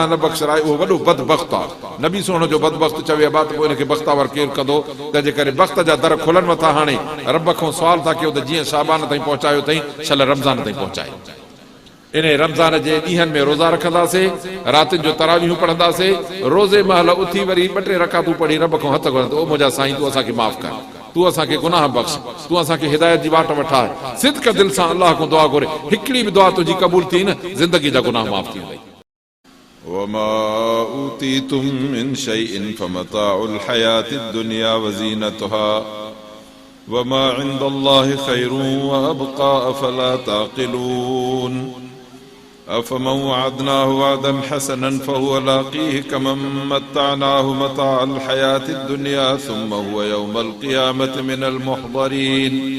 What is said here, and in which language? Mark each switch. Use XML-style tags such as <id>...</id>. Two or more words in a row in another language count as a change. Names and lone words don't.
<sd>न बख़्शराए उहो वॾो बदबख़्त आहे नबी सोण जो बदबख़्त चवे बात पोइ इनखे बख़्तावर केरु कंदो तंहिंजे करे बख़्त जा दर खुलनि मथा हाणे रब खां सुवाल था कयो त जीअं शाबान ताईं पहुचायो अथई छल रमज़ान ताईं पहुचाए इन रमज़ान जे ॾींहंनि में रोज़ा रखंदासीं रातिनि जो तरावियूं पढ़ंदासीं रोज़े महल उथी वरी 2-3 रकातूं पढ़ी रब खां हथ घुरंदो ओ मुंहिंजा साईं तूं असांखे माफ़ कर तूं असांखे गुनाह बख़्श तूं असांखे हिदायत जी वाट वठाए सिदक़ दिल सां अल्लाह खां दुआ घुरे हिकिड़ी बि दुआ तुंहिंजी क़बूल थी न ज़िंदगी जा गुनाह माफ़ थी वेंदई</sd> <ar>وما أوتيتم من شيء فمتاع الحياة الدنيا وزينتها وما عند الله خير وأبقى أفلا تعقلون أفمن وعدناه وعدا حسنا فهو لاقيه كمن متعناه متاع الحياة الدنيا ثم هو يوم القيامة من المحضرين</ar>